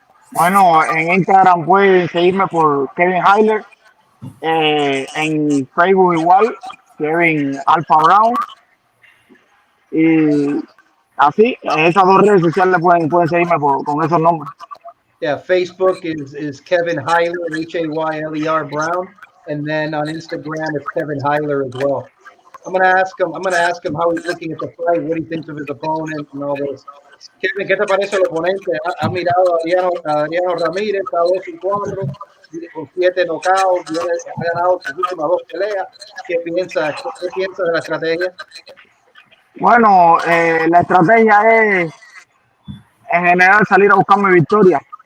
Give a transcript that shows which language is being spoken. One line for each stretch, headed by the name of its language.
Spanish: Bueno, en Instagram pueden seguirme por Kevin Hayler, en Facebook igual, Kevin Alpha Brown, y así, en esas dos redes sociales pueden seguirme con esos nombres.
English: Yeah, Facebook is Kevin Hayler, Hayler Brown, and then on Instagram it's Kevin Hayler as well. I'm gonna ask him how he's looking at the fight, what he thinks of his opponent, and all this.
Spanish: Kevin, ¿qué te parece el oponente? ¿Ha mirado a Adriano Ramírez, a 2-4, con 7 knockouts, ha ganado sus últimas 2 peleas? ¿Qué piensa de la estrategia? Bueno, la estrategia es en general salir a buscar mi victoria.